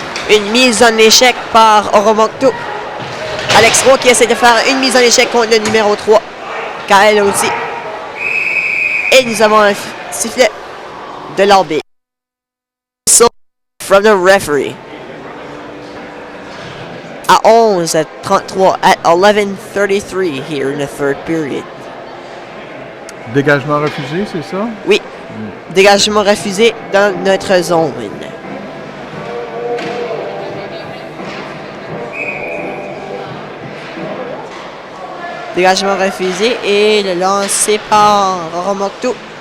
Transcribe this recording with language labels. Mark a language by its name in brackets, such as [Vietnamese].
[French] Une mise en échec par Oromocto. Alex Roy qui essaie de faire une mise en échec contre le numéro 3. Kael aussi. Et nous avons un sifflet de l'arbitre. [English] From the referee. À 11:33 at 11:33 here in the third period. [French] Dégagement refusé, c'est ça? Oui. Dégagement refusé dans notre zone. Dégagement refusé et le lancé par Romocto.